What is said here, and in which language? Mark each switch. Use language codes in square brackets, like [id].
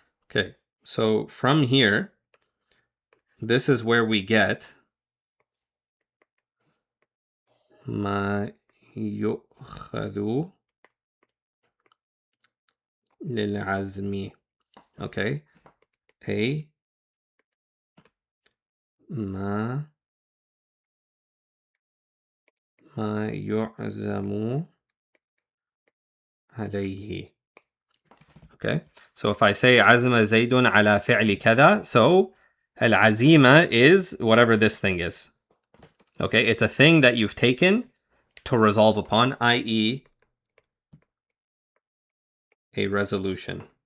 [en] Okay, so from here, this is where we get [ar] ما يؤخذ للعزم. Okay, ما يعزم عليه. [en] Okay, so if I say [ar] عزم زيد على فعل كذا, [en] so العزيمة is whatever this thing is. Okay, it's a thing that you've taken to resolve upon, i.e. a resolution.